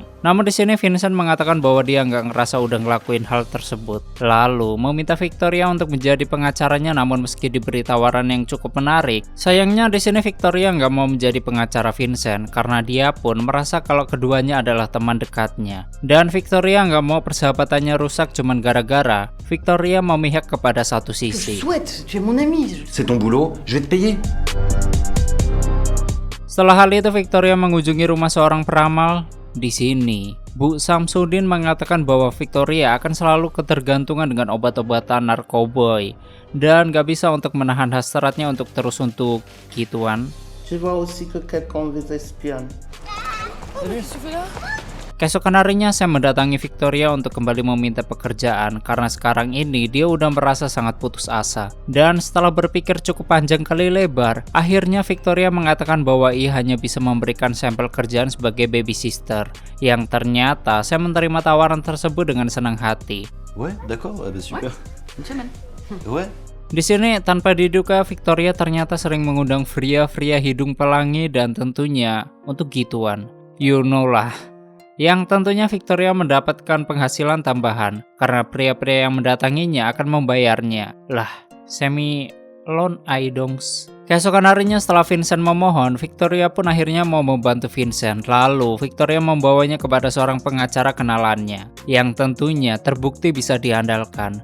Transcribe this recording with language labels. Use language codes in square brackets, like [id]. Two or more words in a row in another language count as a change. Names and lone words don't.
[id] Namun di sini Vincent mengatakan bahwa dia nggak ngerasa udah ngelakuin hal tersebut, lalu meminta Victoria untuk menjadi pengacaranya. Namun meski diberi tawaran yang cukup menarik, sayangnya di sini Victoria nggak mau menjadi pengacara Vincent karena dia pun merasa kalau keduanya adalah teman dekatnya. Dan Victoria nggak mau persahabatannya rusak cuman gara-gara Victoria memihak kepada satu sisi. [fr] C'est ton boulot, je vais te payer. [id] Setelah hal itu, Victoria mengunjungi rumah seorang peramal. Di sini, Bu Samsudin mengatakan bahwa Victoria akan selalu ketergantungan dengan obat-obatan narkoboy dan gak bisa untuk menahan hasratnya untuk terus untuk gituan. [fr] Je vois aussi que quelqu'un vous espionne. [id] Keesokan harinya saya mendatangi Victoria untuk kembali meminta pekerjaan karena sekarang ini dia udah merasa sangat putus asa. Dan setelah berpikir cukup panjang kali lebar, akhirnya Victoria mengatakan bahwa ia hanya bisa memberikan sampel kerjaan sebagai [en] baby sister. [id] Yang ternyata saya menerima tawaran tersebut dengan senang hati. [fr] Ouais, d'accord, super. Ouais. [id] Di sini tanpa diduga Victoria ternyata sering mengundang pria-pria hidung pelangi dan tentunya untuk gituan. [en] You know lah. [id] Yang tentunya Victoria mendapatkan penghasilan tambahan karena pria-pria yang mendatanginya akan membayarnya. Lah, semi loan idongs. Keesokan harinya setelah Vincent memohon, Victoria pun akhirnya mau membantu Vincent. Lalu Victoria membawanya kepada seorang pengacara kenalannya yang tentunya terbukti bisa diandalkan.